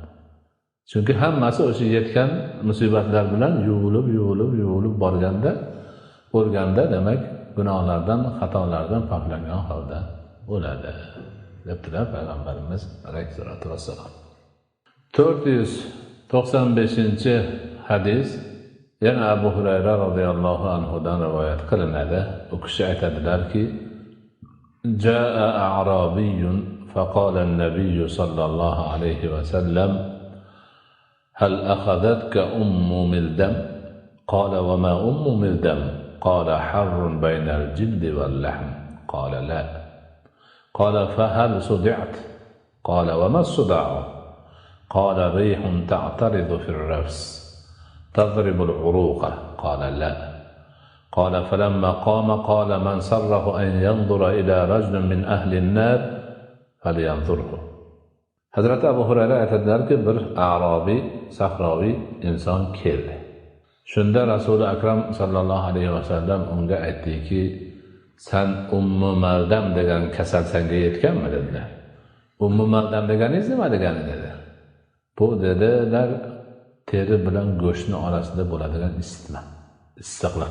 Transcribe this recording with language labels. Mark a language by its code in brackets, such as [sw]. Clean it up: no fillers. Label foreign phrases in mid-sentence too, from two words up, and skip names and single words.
[uz] Chunki hammasi o'sha yetgan musibatlar bilan yuvilib borganda, o'lganda demak gunohlardan, xatolardan poklangan holda bo'ladi debdilar payg'ambarimiz [ar] عليه الصلاة والسلام. [uz] 495-hadis. Yana Abu Hurayra [ar] رضي الله عنه [uz] dan rivoyat qilinadi. U kishi aytadilarki: [ar] "جاء أعرابي فقال النبي صلى الله عليه وسلم هل أخذتك أم ملدم? قال وما أم ملدم? قال حر بين الجلد واللحم. قال لا قال فهل صدعت? قال وما الصداع قال ريح تعترض في الرأس تضرب العروق. قال لا. قال فلما قام قال من سره أن ينظر إلى رجل من أهل النار فلينظره [uz] Hazrati Abu Hurayra aytadilarki, bir a'robiy, sahroviy inson keldi. Shunda Rasuli akram [ar] صلى الله عليه وسلم [uz] unga aytdiki, sen Ummu Maldam degan kasal senga yetganmi dedilar. Ummu Maldam deganingiz nima degani dedi. Bu dedilar, teri bilan go'shtni orasida bo'ladigan isitma, issiqlik.